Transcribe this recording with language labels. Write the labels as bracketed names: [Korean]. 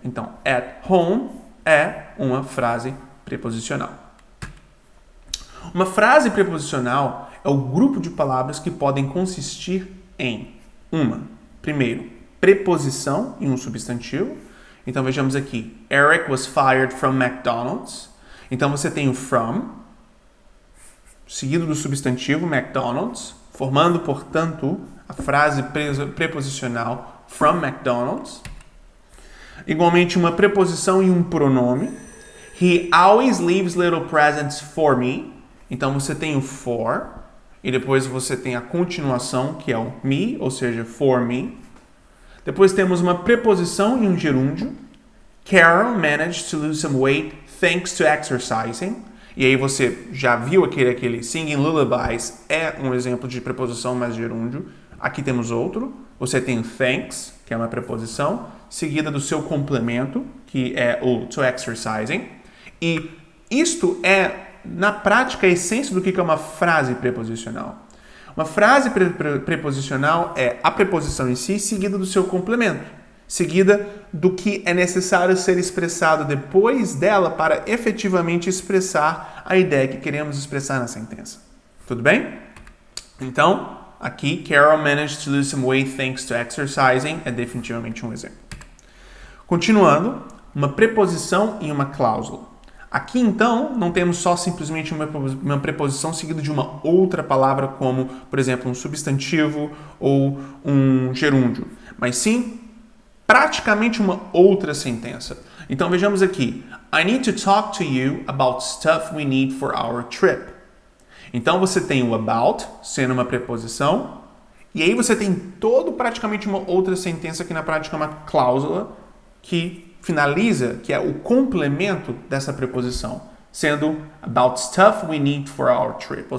[Portuguese] Então, at home é uma frase preposicional. Uma frase preposicional é o grupo de palavras que podem consistir em primeiro, preposição e um substantivo. Então, vejamos aqui. [English] Eric was fired from McDonald's. [Portuguese] Então, você tem o from, seguido do substantivo McDonald's, formando, portanto, a frase preposicional from McDonald's. Igualmente, uma preposição e um pronome. [English] He always leaves little presents for me. [Portuguese] Então, você tem o for. E depois você tem a continuação, que é o me, ou seja, for me. Depois temos uma preposição e um gerúndio. [English] Carol managed to lose some weight thanks to exercising. [Portuguese] E aí você já viu aquele [English] singing lullabies, [Portuguese] é um exemplo de preposição mais gerúndio. Aqui temos outro. Você tem o thanks, que é uma preposição, seguida do seu complemento, que é o to exercising. E isto é, na prática, a essência do que é uma frase preposicional. Uma frase preposicional é a preposição em si, seguida do seu complemento, seguida do que é necessário ser expressado depois dela para efetivamente expressar a ideia que queremos expressar na sentença. Tudo bem? Então, aqui, [English] Carol managed to lose some weight thanks to exercising [Portuguese] é definitivamente um exemplo. Continuando, uma preposição e uma cláusula. Aqui, então, não temos só simplesmente uma preposição seguida de uma outra palavra, como, por exemplo, um substantivo ou um gerúndio, mas sim praticamente uma outra sentença. Então, vejamos aqui. [English] I need to talk to you about stuff we need for our trip. [Portuguese] Então, você tem o about, sendo uma preposição, e aí você tem praticamente uma outra sentença que na prática é uma cláusula que finaliza, que é o complemento dessa preposição, sendo [English] about stuff we need for our trip.